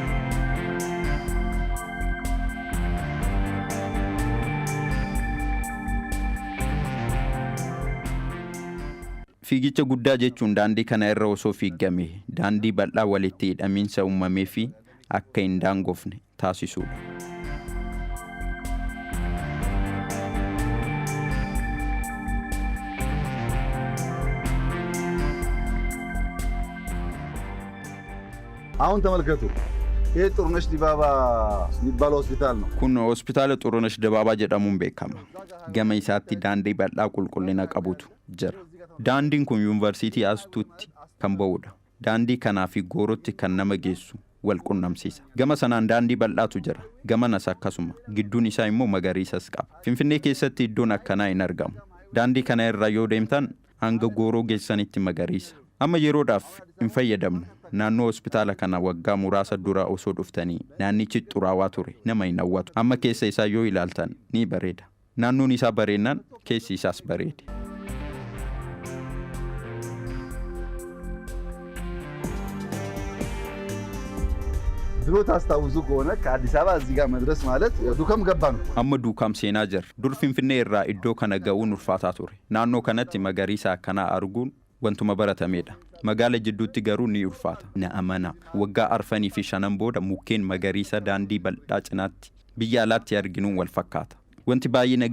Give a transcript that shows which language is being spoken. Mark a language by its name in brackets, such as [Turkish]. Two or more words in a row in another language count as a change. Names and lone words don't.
[Oromo] fiigicha guddaa jechuun daandii kana irra osoo fiigame daandii bal'aa walitti hidhamiinsa uumamee fi akka hin daangofne taasisuudha [Amharic] አሁን ተመልከቱ ይሄ ጥሩነሽ ዲባባ የሚባለው ሆስፒታል ነው [Oromo] kun hospitaala Xurunesh Dibaabaa jedhamuun beekama gama isaatti daandii bal'aa qulqullina qabutu jira daandiin kun yuunivarsiitii Astuutti kan ba'udha daandii kanaa fi Goorotti kan nama geessu wal qunnamsiisa gama sanaan daandii bal'aatu jira gamanas akkasuma gidduun isaa immoo magariisas qaba Finfinnee keessatti iddoon akkanaa hin argamu daandii kana irra yoo deemtan hanga Gooroo geessanitti magariisa amma yeroodhaaf hin fayyadamnu naannoo hospitaala kana waggaa muraasa dura osoo dhuftanii naannichi xuraawaa ture nama hin hawwatu amma keessa isaa yoo ilaaltan ni bareeda naannoon isaa bareennaan keessi isaas bareede [Amharic] ድሮ ታስታውሱ ከሆነ ከአዲስ አበባ እዚህ ጋር መድረስ ማለት ዱከም ገባ ነው [Oromo] amma duukaam seenaa jira dur Finfinnee irraa iddoo kana ga'uun ulfaataa ture naannoo kanatti magariisa akkanaa arguun wantuma baratameedha magaala jidduutti garuu ni ulfaata na amana waggaa arfanii fi shanan booda mukkeen magariisa daandii bal'aa cinaatti biyya alaatti arginuun wal fakkaata wanti baay'ee na